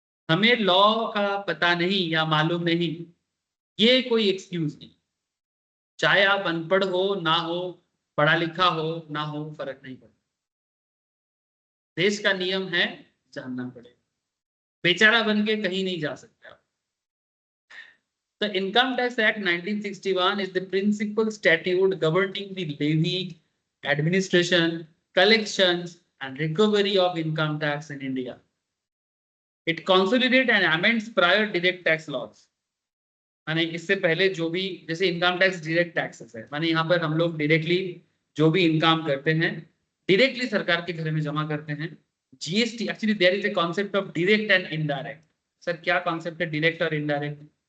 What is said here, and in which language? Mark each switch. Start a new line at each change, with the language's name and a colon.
Hindi: हमें लॉ का पता नहीं या मालूम नहीं, ये कोई एक्सक्यूज नहीं। चाहे आप अनपढ़ हो ना हो, पढ़ा लिखा हो ना हो, फर्क नहीं पड़ता। देश का नियम है, जानना पड़ेगा। बेचारा बन के कहीं नहीं जा सकते आप।
English: The Income Tax Act 1961 is the principal statute governing the levy, administration, collections, and recovery of income tax in India. It consolidates and amends prior direct tax laws.
Hindi: माने इससे पहले जो भी, जैसे इनकम टैक्स डायरेक्ट टैक्सेस है, माने यहाँ पर हम लोग डायरेक्टली जो भी इनकम करते हैं डायरेक्टली सरकार के घर में जमा करते हैं।
English: GST, actually there is a concept of direct and indirect.
Hindi: Sir क्या कॉन्सेप्ट है डायरेक्ट और इनडायरेक्ट?